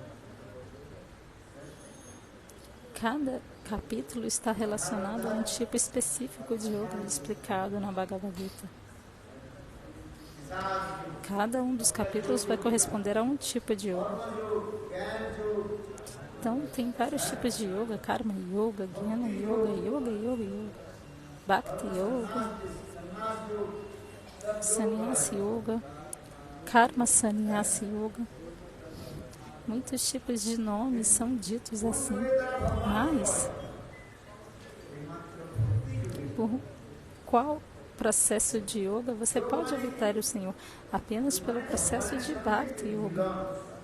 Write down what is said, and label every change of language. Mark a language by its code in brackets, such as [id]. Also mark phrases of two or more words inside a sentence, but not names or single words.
[pt] Cada capítulo está relacionado a um tipo específico de yoga explicado na Bhagavad Gita. Cada um dos capítulos vai corresponder a um tipo de yoga. Então, tem vários tipos de yoga: Karma Yoga, Jnana Yoga, Yoga, Yoga, Yoga, Bhakti Yoga. Sannyasa Yoga, Karma Sannyasa Yoga. Muitos tipos de nomes são ditos assim, mas por qual processo de yoga você pode evitar o Senhor? Apenas pelo processo de Bhakti Yoga.